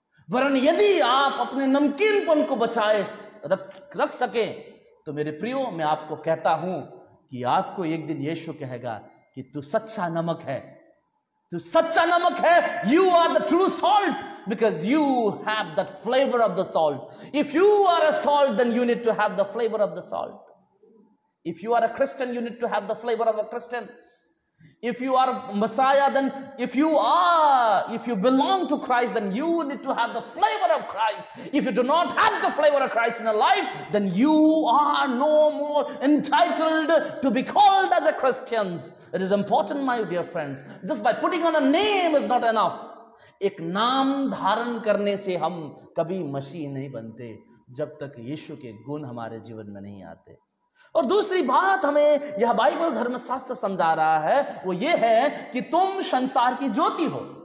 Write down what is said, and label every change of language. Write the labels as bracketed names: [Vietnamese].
[Hindi] वरन यदि आप अपने नमकीनपन को बचाए रख सके तो मेरे प्रियो, मैं आपको कहता हूं कि आपको एक दिन यीशु कहेगा कि तू सच्चा नमक है, तू सच्चा नमक है। [English] You are the true salt because you have that flavour of the salt. If you are a salt then you need to have the flavour of the salt. If you are a Christian, you need to have the flavor of a Christian. If you are Messiah, then if you belong to Christ, then you need to have the flavor of Christ. If you do not have the flavor of Christ in your life, then you are no more entitled to be called as a Christian. It is important, my dear friends. Just by putting on a name is not enough. [Hindi] एक नाम धारण करने से हम कभी मसीह नहीं बनते जब तक यीशु के गुण हमारे जीवन में नहीं आते। और दूसरी बात हमें यह बाइबल धर्मशास्त्र समझा रहा है वो ये है कि तुम संसार की ज्योति हो।